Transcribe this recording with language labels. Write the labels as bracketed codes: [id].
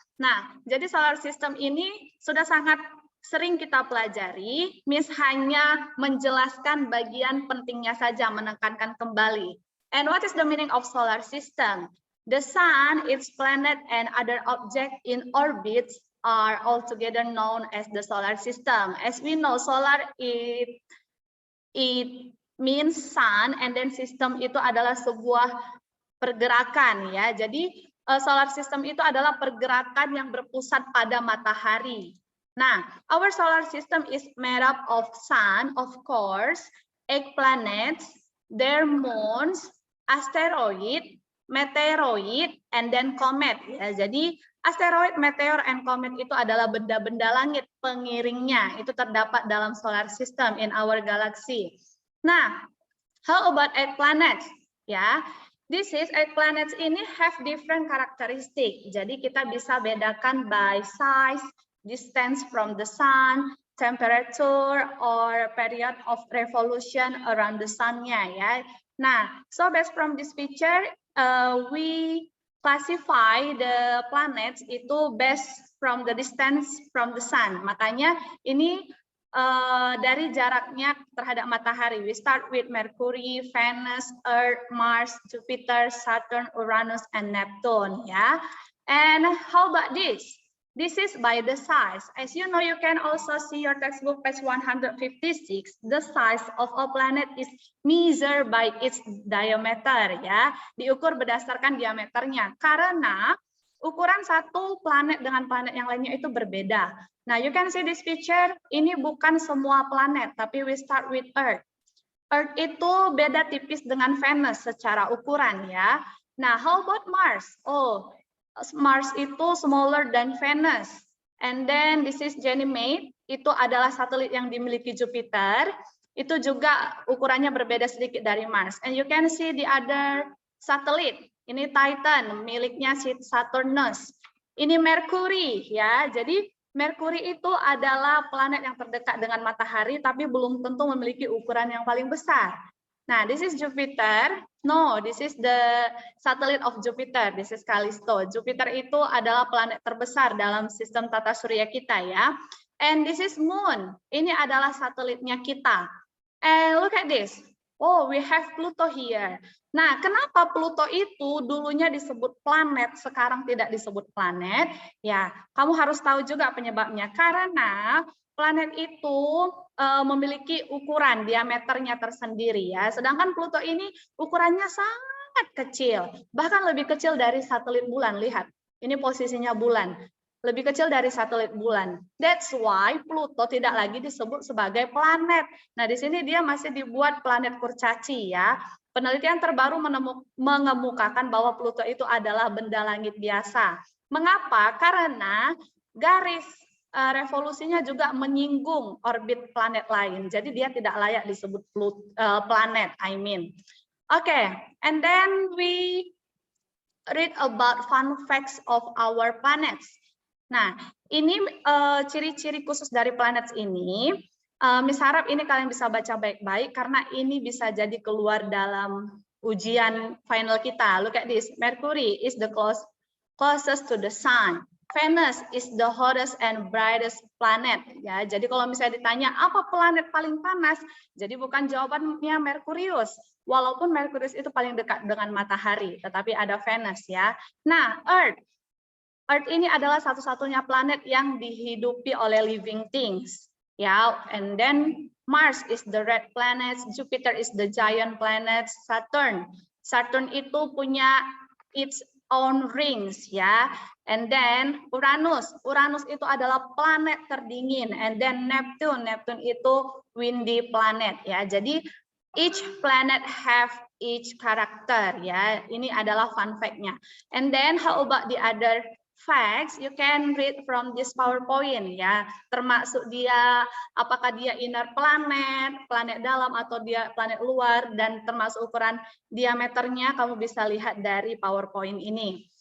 [id] Nah, jadi [en] solar system [id] ini sudah sangat sering kita pelajari, Miss hanya menjelaskan bagian pentingnya saja, menekankan kembali. [en] And what is the meaning of solar system? The sun, its planet, and other objects in orbits are altogether known as the solar system. As we know, solar it means sun, and then system [id] itu adalah sebuah pergerakan ya. Jadi solar system itu adalah pergerakan yang berpusat pada matahari. Nah, [en] our solar system is made up of sun, of course, 8 planets, their moons, asteroid, meteoroid, and then comet. [id] Ya, jadi [en] asteroid, meteor, and comet [id] itu adalah benda-benda langit pengiringnya. Itu terdapat dalam [en] solar system in our galaxy. Nah, how about 8 planets? Ya, this is 8 planets [id] ini [en] have different characteristic. [id] Jadi kita bisa bedakan [en] by size, distance from the sun, temperature, or period of revolution around the sun-nya ya. Nah, so based from this picture, we classify the planets [id] itu [en] based from the distance from the sun. [id] Makanya ini dari jaraknya terhadap matahari. [en] We start with Mercury, Venus, Earth, Mars, Jupiter, Saturn, Uranus, and Neptune. Ya. And how about this? This is by the size. As you know, you can also see your textbook page 156. The size of a planet is measured by its diameter. [id] Ya, diukur berdasarkan diameternya. Karena ukuran satu planet dengan planet yang lainnya itu berbeda. [en] Nah, you can see this picture. [id] Ini bukan semua planet, tapi [en] we start with Earth. [id] Earth itu beda tipis dengan Venus secara ukuran ya. [en] Nah, how about Mars? Oh, Mars [id] itu [en] smaller than Venus. And then this is Ganymede, [id] itu adalah satelit yang dimiliki Jupiter. Itu juga ukurannya berbeda sedikit dari Mars. [en] And you can see the other satellite. [id] Ini Titan, miliknya Saturnus. Ini Mercury ya. Jadi Mercury itu adalah planet yang terdekat dengan matahari tapi belum tentu memiliki ukuran yang paling besar. [en] Nah, this is Jupiter. No, this is the satellite of Jupiter. This is Callisto. [id] Jupiter itu adalah planet terbesar dalam sistem tata surya kita ya. [en] And this is Moon. [id] Ini adalah satelitnya kita. [en] And look at this. Oh, we have Pluto here. [id] Nah, kenapa Pluto itu dulunya disebut planet, sekarang tidak disebut planet? Ya, kamu harus tahu juga penyebabnya. Karena planet itu memiliki ukuran diameternya tersendiri ya. Sedangkan Pluto ini ukurannya sangat kecil, bahkan lebih kecil dari satelit bulan. Lihat, ini posisinya bulan. Lebih kecil dari satelit bulan. [en] That's why [id] Pluto tidak lagi disebut sebagai planet. Nah, di sini dia masih dibuat planet kurcaci ya. Penelitian terbaru mengemukakan bahwa Pluto itu adalah benda langit biasa. Mengapa? Karena garis revolusinya juga menyinggung orbit planet lain. Jadi dia tidak layak disebut planet, [en] I mean. Okay, and then we read about fun facts of our planets. [id] Nah, ini ciri-ciri khusus dari planet ini. Miss harap ini kalian bisa baca baik-baik karena ini bisa jadi keluar dalam ujian final kita. [en] Look at this. Mercury is the closest to the sun. Venus is the hottest and brightest planet. [id] Ya, jadi kalau misalnya ditanya apa planet paling panas, jadi bukan jawabannya Merkurius. Walaupun Merkurius itu paling dekat dengan matahari, tetapi ada Venus ya. Nah, Earth ini adalah satu-satunya planet yang dihidupi oleh [en] living things. Ya, and then Mars is the red planet, Jupiter is the giant planet, Saturn [id] itu punya [en] its own rings ya. And then [id] Uranus itu adalah planet terdingin. [en] And then Neptune [id] itu [en] windy planet ya. [id] Jadi [en] each planet have each character ya. [id] Ini adalah fun fact-nya. [en] And then how about the other facts? You can read from this PowerPoint ya. [id] Termasuk dia apakah dia inner planet, planet dalam atau dia planet luar, dan termasuk ukuran diameternya kamu bisa lihat dari PowerPoint ini.